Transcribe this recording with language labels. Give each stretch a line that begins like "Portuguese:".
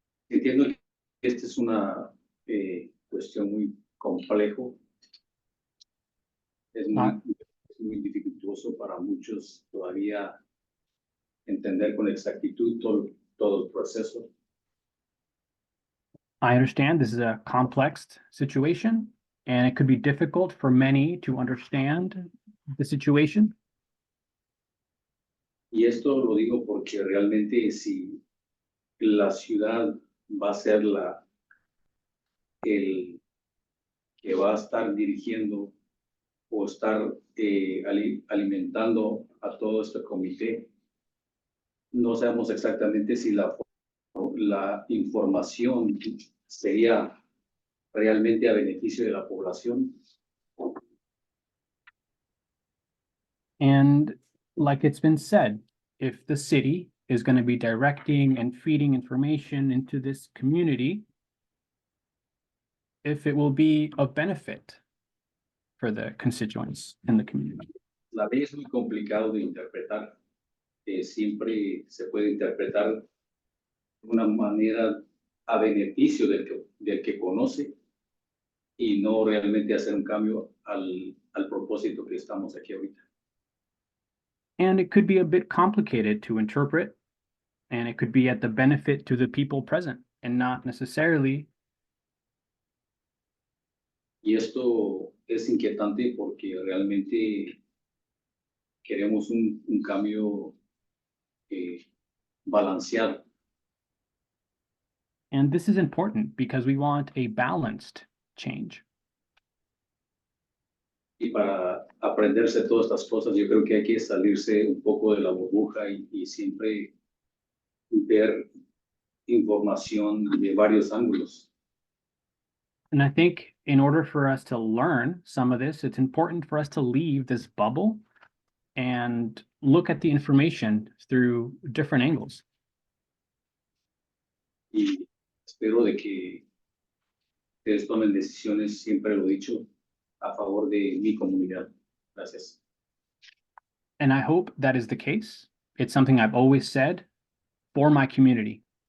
Spanish: Entiendo que esta es una cuestión muy complejo. Es muy dificultoso para muchos todavía entender con exactitud todo el proceso.
English: I understand this is a complex situation, and it could be difficult for many to understand the situation.
Spanish: Y esto lo digo porque realmente si la ciudad va a ser el que va a estar dirigiendo o estar alimentando a todo este comité, no sabemos exactamente si la información sería realmente a beneficio de la población.
English: And like it's been said, if the city is going to be directing and feeding information into this community, if it will be of benefit for the constituents in the community.
Spanish: La ley es muy complicado de interpretar. Siempre se puede interpretar de una manera a beneficio del que conoce y no realmente hacer un cambio al propósito que estamos aquí ahorita.
English: And it could be a bit complicated to interpret, and it could be at the benefit to the people present and not necessarily.
Spanish: Y esto es inquietante porque realmente queremos un cambio balanceado.
English: And this is important because we want a balanced change.
Spanish: Y para aprenderse todas estas cosas, yo creo que hay que salirse un poco de la burbuja y siempre ver información de varios ángulos.
English: And I think in order for us to learn some of this, it's important for us to leave this bubble and look at the information through different angles.
Spanish: Y espero de que ustedes tomen decisiones, siempre lo he dicho, a favor de mi comunidad. Gracias.
English: And I hope that is the case. It's something I've always said for my community.